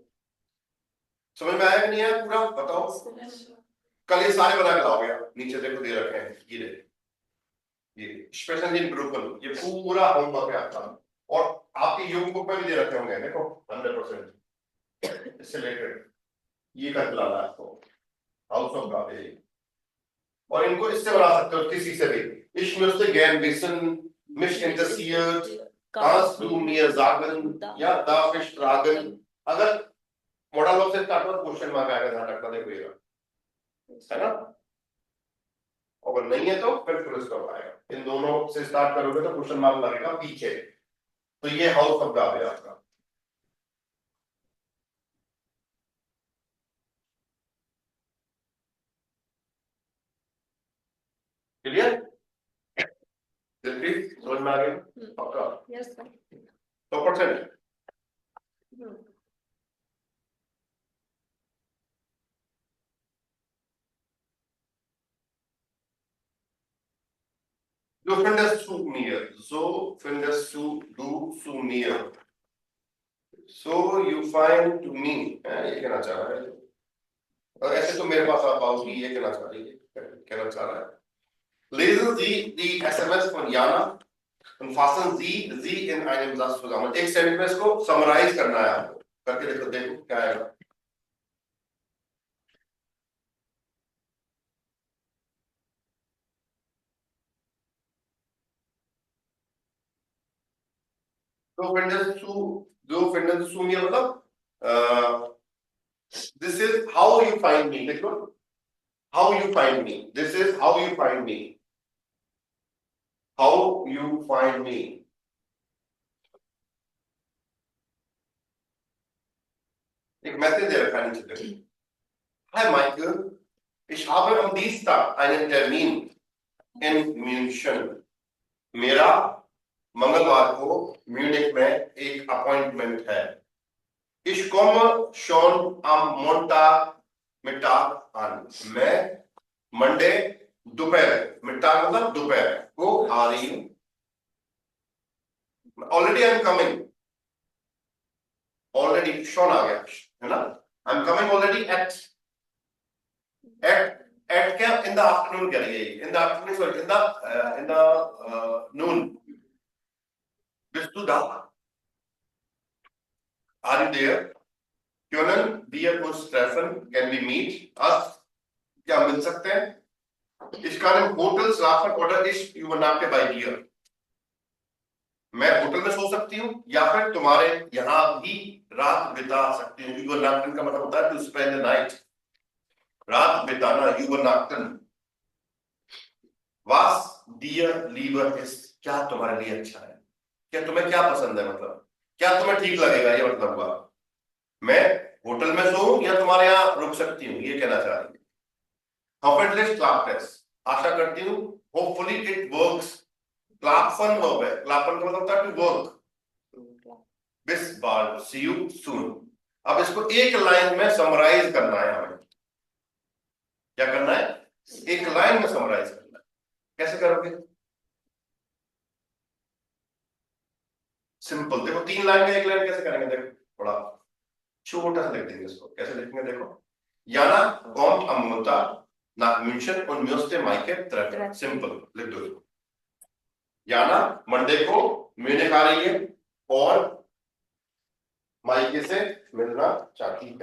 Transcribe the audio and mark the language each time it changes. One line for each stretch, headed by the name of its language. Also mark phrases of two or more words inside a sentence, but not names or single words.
Hindi: समझ में आया कि नहीं आया पूरा बताओ कल ये सारे बना के लाओगे नीचे देखो दे रखे हैं ये
English: special in group
Hindi: ये पूरा होमवर्क है आपका और आपकी योग बुक में भी दे रखे होंगे देखो 100% इससे रिलेटेड ये कर लाना है आपको
English: house of garden
Hindi: और इनको इससे बना सकते हो किसी से भी
German: Ich müsste gern wissen, mich interessiert, kannst du mir sagen, ja, darf ich fragen?
Hindi: अगर
English: modal verb
Hindi: से स्टार्ट हुआ
English: question mark
Hindi: आएगा ध्यान रखना देखो ये है ना अगर नहीं है तो फिर
English: full stop
Hindi: आएगा इन दोनों से स्टार्ट करोगे तो
English: question mark
Hindi: लगेगा पीछे तो ये
English: house of guard
Hindi: है आपका क्लियर दिलप्रीत समझ में आ गया पक्का
English: Yes, sir.
German: 100% Du findest zu mir. So findest du zu mir.
English: So you find to me,
Hindi: ये कहना चाह रहा है, और ऐसे तो मेरे पास आप आओगी, ये कहना चाह रहा है.
German: Lesen Sie die SMS von Jana und fassen Sie in einem Satz zusammen.
Hindi: एक सेंटेंस को समराइज करना है आपको, करके देखो क्या आएगा.
German: Du findest zu mir
English: मतलब this is how you find me. देखो how you find me. This is how you find me. How you find me.
Hindi: एक मैसेज दे रखा है नीचे.
German: Hi Michael, ich habe am Dienstag einen Termin in München.
Hindi: मेरा मंगलवार को म्यूनिख में एक अपॉइंटमेंट है.
German: Ich komme schon am Montag Mittag an.
Hindi: मैं मंडे दोपहर, मिटाग मतलब दोपहर को आ रही हूँ.
English: already I am coming.
Hindi: ऑलरेडी शॉन आ गया है ना.
English: I am coming already at क्या in the afternoon करिए. in the afternoon sorry in the noon.
German: Bist du da?
English: Are you there?
German: Können wir uns treffen?
English: Can we meet? Us?
Hindi: क्या मिल सकते हैं?
German: Ich kann im Hotel schlafen oder ich übernachte bei dir.
Hindi: मैं होटल में सो सकती हूँ या फिर तुम्हारे यहाँ भी रात बिता सकती हूँ. Übernachten का मतलब होता है
English: to spend the night.
Hindi: रात बिताना,
German: Übernachten. Was dir lieber ist?
Hindi: क्या तुम्हारे लिए अच्छा है? क्या तुम्हें क्या पसंद है, मतलब क्या तुम्हें ठीक लगेगा, ये मतलब हुआ. मैं होटल में सोऊं या तुम्हारे यहाँ रुक सकती हूँ, ये कहना चाह रही है.
German: Hoffentlich klappt es.
Hindi: आशा करती हूँ.
English: Hopefully it works. Klappen verb है.
Hindi: Klappen का मतलब होता है
English: to work.
German: Bis bald.
English: See you soon.
Hindi: अब इसको एक लाइन में समराइज करना है हमें. क्या करना है? एक लाइन में समराइज करना है. कैसे करोगे? सिंपल. देखो 3 लाइन का एक लाइन कैसे करेंगे. देखो बड़ा छोटा सा लिख देंगे इसको. कैसे लिखेंगे देखो.
German: Jana kommt am Montag nach München und möchte Maike treffen.
Hindi: सिंपल लिख दो. Jana मंडे को म्यूनिख आ रही है और माइके से मिलना चाहती है.